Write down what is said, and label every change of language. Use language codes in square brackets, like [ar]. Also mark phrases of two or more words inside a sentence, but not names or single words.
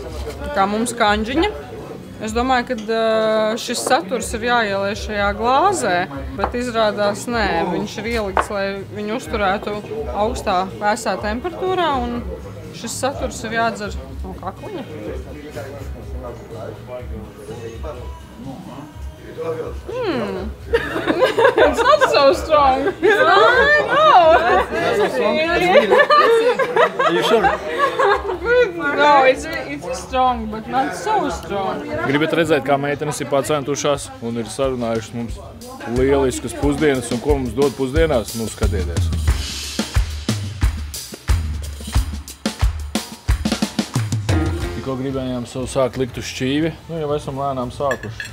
[lv] Tā kā mums kanģiņa. Es domāju, ka šis saturs ir jāielē šajā glāzē, bet izrādās nē. Viņš ir ielikts, lai viņu uzturētu augstā vēsā temperatūrā, un šis saturs ir jādzer no kakliņa. [en] It's not so strong. Are you sure? No, it's strong, but not so strong. [lv] Gribat redzēt, kā meitenes ir pacentušās un ir sarunājušas mums lieliskas pusdienas un ko mums dod pusdienās? Nu, skatieties. Tikko gribējām savu sākt likt uz šķīvi, nu jau esam lēnām sākuši.